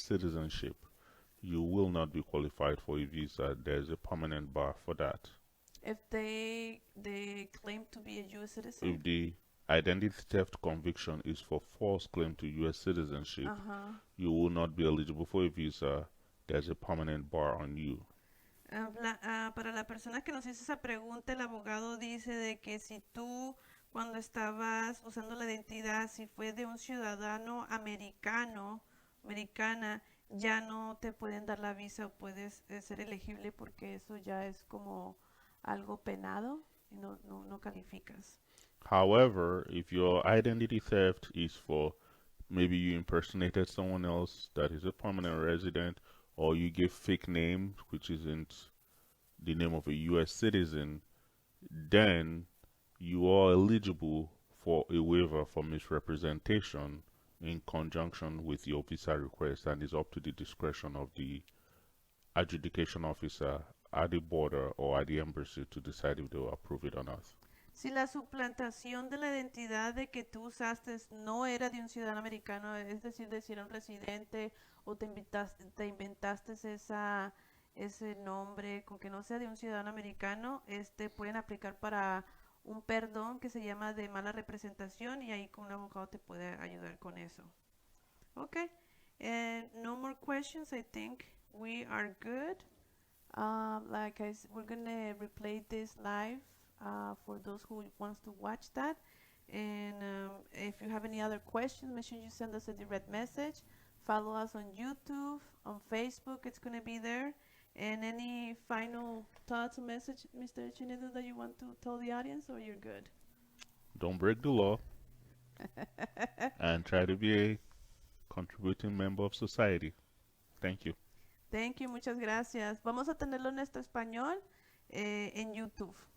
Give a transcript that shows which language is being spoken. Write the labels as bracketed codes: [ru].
[en] citizenship, you will not be qualified for a visa. There's a permanent bar for that. If they claim to be a U.S. citizen? If the identity theft conviction is for false claim to U.S. citizenship, you will not be eligible for a visa. There's a permanent bar on you. [es] Para la persona que nos hizo esa pregunta, el abogado dice de que si tú cuando estabas usando la identidad, si fue de un ciudadano americano, americana, ya no te pueden dar la visa o puedes ser elegible porque eso ya es como algo penado y no calificas. [en] However, if your identity theft is for maybe you impersonated someone else that is a permanent resident, or you give fake name which isn't the name of a U.S. citizen, then you are eligible for a waiver for misrepresentation in conjunction with your visa request, and it's up to the discretion of the adjudication officer at the border or at the embassy to decide if they will approve it or not. [es] Si la suplantación de la identidad de que tú usaste no era de un ciudadano americano, es decir, de si era un residente o te inventaste ese nombre con que no sea de un ciudadano americano, pueden aplicar para un perdón que se llama de mala representación y ahí con un abogado te puede ayudar con eso. [en] Okay, and no more questions. I think we are good. We're gonna replay this live for those who wants to watch that. And if you have any other questions, make sure you send us a direct message. Follow us on YouTube, on Facebook. It's gonna be there. And any final thoughts or message, Mr. Chinedu, that you want to tell the audience, or you're good? Don't break the law and try to be a contributing member of society. Thank you. Thank you, [es] muchas gracias. Vamos a tenerlo en nuestro español en YouTube.